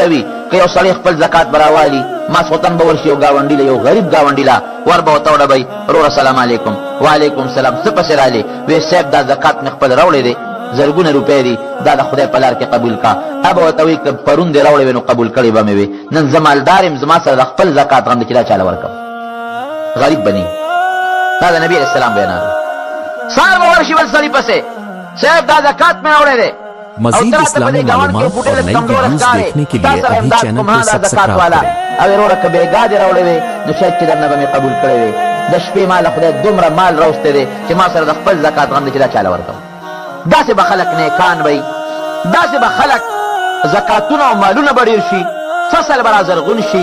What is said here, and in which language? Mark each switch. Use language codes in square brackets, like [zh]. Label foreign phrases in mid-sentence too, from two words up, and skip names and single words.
[ps] وي که یو سړی خپل زکات به راوالي ماسخوتن به ورشي یو ګاونډي له یو غریب ګاونډي له ور به ورته وډبئ وروره [ar] السلام علیکم وعلیکم السلام [ps] څه پسې رالې وی صاحب دا زکات مې خپل راوړی دی زرګونه روپۍ دي دا د خدای په لار کې قبول کا ابه ورته وایي که پرون دې راوړی وی نو قبول کړی به مې وي نن زه مالدار یم زما سره د خپل زکات غم دی چې دا چاله ورکړم غریب به نه دا د نبي [ar] علیه السلام [ps] بیانات سهار به ورشي بل سړي پسې صاحب دا زکات مې راوړی دی [ur] مزید اسلامی معلومات اور نئی ویڈیوز دیکھنے کے لیے ابھی چینل کو سبسکرائب کریں [ps] او وروره که بېګا دې راوړی وی نو شاید چې درنه به مې قبول کړی وی د شپې ما له خدای دومره مال راوستی دی چې ما سره د خپل زکات غم دی چې دا چاله ورکړم داسې به خلک نیکان وی داسې به خلک زکاتونه او مالونه به ډېر شي فصل به را زرغون شي